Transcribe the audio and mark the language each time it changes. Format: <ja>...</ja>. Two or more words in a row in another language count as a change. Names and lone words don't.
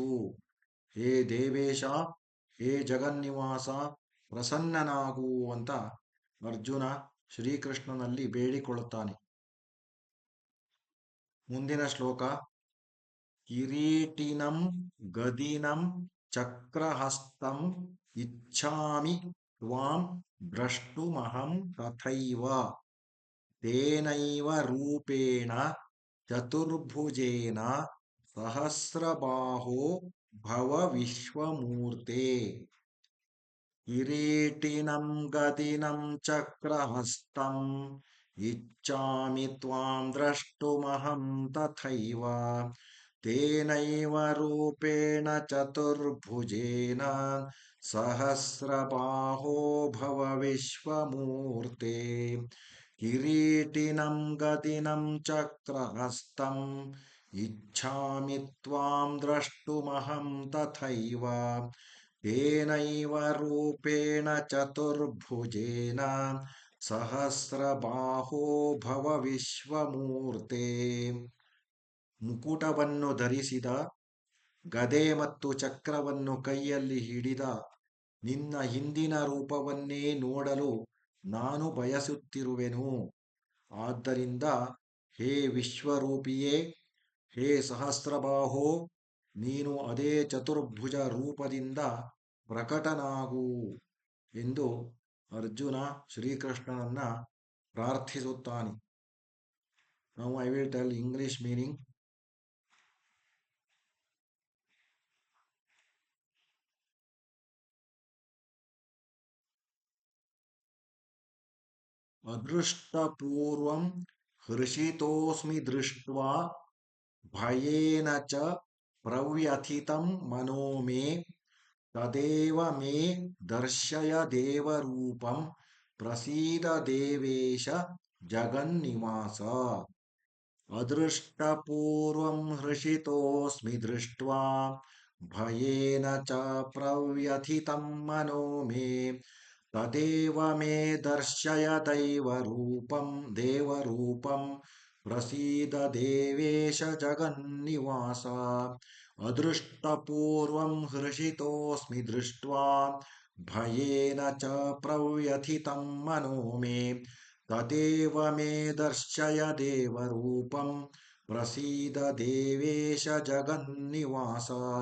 <kn>ಹೇ ದೇವೇಶ, ಹೇ ಜಗನ್ನಿವಾಸ, ಪ್ರಸನ್ನನಾಗು ಅಂತ ಅರ್ಜುನ ಶ್ರೀಕೃಷ್ಣನಲ್ಲಿ ಬೇಡಿಕೊಳ್ಳುತ್ತಾನೆ. ಮುಂದಿನ ಶ್ಲೋಕ.</kn> <sa>ಕಿರೀಟಿನಂ ಗದಿನಂ ಚಕ್ರಹಸ್ತಂ ಇಚ್ಛಾಮಿ ತ್ವಾಂ ದ್ರಷ್ಟುಮಹಂ ತಥೈವ ತೇನೈವ ರೂಪೇಣ ಚತುರ್ಭುಜೇನ ಸಹಸ್ರಬಾಹೋ ಭವ ವಿಶ್ವಮೂರ್ತೆ. ಕಿರೀಟಿನಂ ಗದಿನಂ ಚಕ್ರಹಸ್ತಂ ಇಚ್ಛಾಮಿ ತ್ವಾಂ ದ್ರಷ್ಟುಮಹಂ ತಥೈವ ತೇನೈವ ರೂಪೇಣ ಚತುರ್ಭುಜೇನ ಸಹಸ್ರಬಾಹೋ ಭವ ವಿಶ್ವಮೂರ್ತೆ. ಕಿರೀಟಿನಂ ಗದಿನಂ ಚಕ್ರಹಸ್ತಂ ಇಚ್ಛಾಮಿ ತ್ವಾಂ ದ್ರಷ್ಟುಮಹಂ ತಥೈವ ತೇನೈವ ರೂಪೇಣ ಚತುರ್ಭುಜೇನ ಸಹಸ್ರಬಾಹೋ ಭವ ವಿಶ್ವಮೂರ್ತೆ.</sa> <kn>ಮುಕುಟವನ್ನು ಧರಿಸಿದ, ಗದೆ ಮತ್ತು ಚಕ್ರವನ್ನು ಕೈಯಲ್ಲಿ ಹಿಡಿದ ನಿನ್ನ ಹಿಂದಿನ ರೂಪವನ್ನೇ ನೋಡಲು ನಾನು ಬಯಸುತ್ತಿರುವೆನು. ಆದ್ದರಿಂದ ಹೇ ವಿಶ್ವರೂಪಿಯೇ, ಹೇ ಸಹಸ್ರಬಾಹೋ, ನೀನು ಅದೇ ಚತುರ್ಭುಜ ರೂಪದಿಂದ ಪ್ರಕಟನಾಗು ಎಂದು ಅರ್ಜುನ ಶ್ರೀಕೃಷ್ಣನನ್ನ ಪ್ರಾರ್ಥಿಸುತ್ತಾನೆ.</kn> <en>Now I will tell English meaning.</en> <sa>ಅದೃಷ್ಟಪೂರ್ವಂ ಹೃಷಿತೋಸ್ಮಿ ದೃಷ್ಟ್ವಾ ಭಯೇನ ಚ ಪ್ರವ್ಯಥಿತಂ ಮನೋ ಮೇ ತದೇವ ಮೇ ದರ್ಶಯ ದೇವರೂಪಂ ಪ್ರಸೀದ ದೇವೇಶ ಜಗನ್ನಿವಾಸ. ಅದೃಷ್ಟಪೂರ್ವಂ ಹೃಷಿತೋಸ್ಮಿ ದೃಷ್ಟ್ವಾ ಭಯೇನ ಚ ಪ್ರವ್ಯಥಿತಂ ಮನೋ ಮೇ ತದೇವ ಮೇ ದರ್ಶಯ ದೇವರೂಪಂ ಪ್ರಸೀದ ದೇವೇಶ ಜಗನ್ನಿವಾಸ. ಅದೃಷ್ಟಪೂರ್ವಂ ಹೃಷಿತೋಸ್ಮಿ ದೃಷ್ಟ್ವಾ ಭಯೇನ ಚ ಪ್ರವ್ಯಥಿತಂ ಮನೋ ಮೇ ತದೇವ ಮೇ ದರ್ಶಯ ದೇವರೂಪಂ ಪ್ರಸೀದ ದೇವೇಶ ಜಗನ್ನಿವಾಸ.</sa>